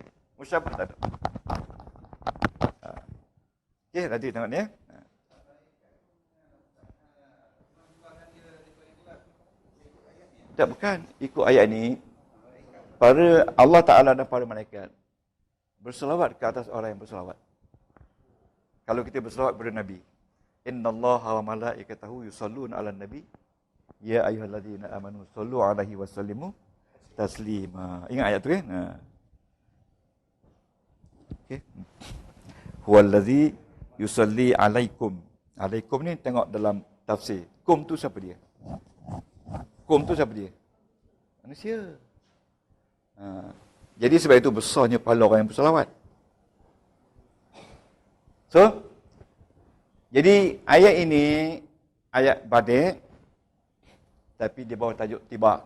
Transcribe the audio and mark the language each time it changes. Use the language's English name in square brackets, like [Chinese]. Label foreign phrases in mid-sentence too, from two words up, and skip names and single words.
[Malay] Musyabbah tak ada. Okey, nanti tengok ni ya. Tak, bukan. Ikut ayat ni, para Allah Ta'ala dan para malaikat berselawat ke atas orang yang berselawat. Kalau kita berselawat kepada Nabi, [Arabic] إن الله وملائكته يصلون على النبي يا أيها الذين آمنوا صلوا عليه وسلموا تسليما. [Malay] Ingat ayat tu kan? Okey. [Arabic] هو الذي يصلي عليكم. [Malay] Alaikum ni tengok dalam tafsir. Kum tu siapa dia? Kum tu siapa dia? Manusia. Jadi sebab itu besarnya pahala orang yang berselawat. So, jadi ayat ini ayat Badr, tapi di bawah tajuk tibak.